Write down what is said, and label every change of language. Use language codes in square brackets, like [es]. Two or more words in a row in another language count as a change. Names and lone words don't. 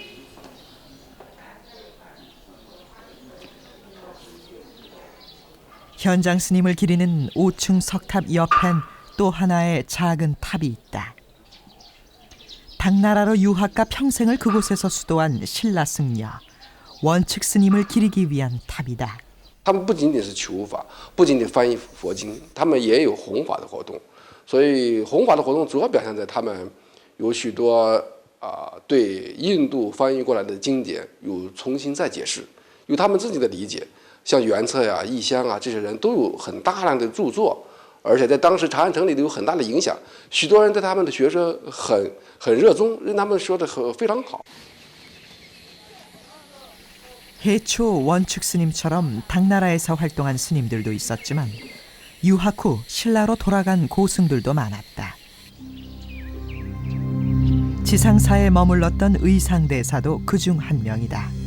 [ko] 현장 스님을 기리는 5층 석탑 옆엔 또 하나의 작은 탑이 있다. 당나라로 유학가 평생을 그곳에서 수도한 신라 승려, 원칙 스님을 기리기 위한 탑이다. [zh] 他们不仅仅是求法，不仅仅翻译佛经，他们也有弘法的活动。所以弘法的活动主要表现在他们有许多对印度翻译过来的经典有重新再解释，有他们自己的理解。像元策呀、义香啊这些人都有很大量的著作，而且在当时长安城里都有很大的影响。许多人对他们的学说很热衷，认他们说的非常好。 [ko] 해초 원축 스님처럼 당나라에서 활동한 스님들도 있었지만 유학 후 신라로 돌아간 고승들도 많았다. 지상사에 머물렀던 의상대사도 그중 한 명이다.